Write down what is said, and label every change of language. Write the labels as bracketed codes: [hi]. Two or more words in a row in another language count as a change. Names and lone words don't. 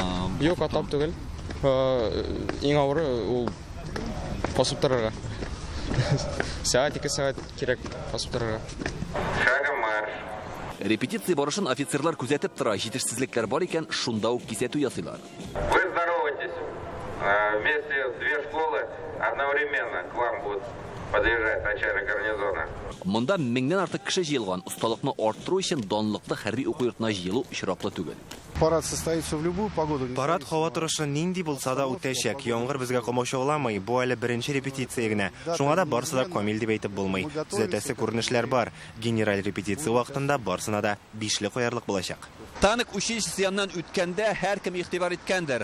[tt] Юк, атлап түгел. Иң авыры ул басып торырга. Сәгать 2 сәгать кирәк басып торырга. Репетиция барышын офицерлар күзәтеп тора, җитешсезлекләр бар икән, шунда ук кисәтү ясыйлар. [ru] Вы здороваетесь. Вместе с две школы одновременно к вам будут подъезжать начальник гарнизона. [tt] Монда 1000-нән артык кеше җыелган. Усталыкны арттыру өчен данлыклы хәрби уку йортына җыелу очраклы түгел. [ru] Парад состоится в любую погоду. [tt] Парад һава торышы нинди булса да үтәчәк. Яңгыр безгә комачауламый. Бу әле беренче репетиция генә. Шуңа да барысы да камил дип әйтеп булмый. Төзәтәсе күренешләр бар. Генераль репетиция вакытында барсына да 5 куярлык булачак. Танк училищесы яннан үткәндә һәркем игътибар иткәндер.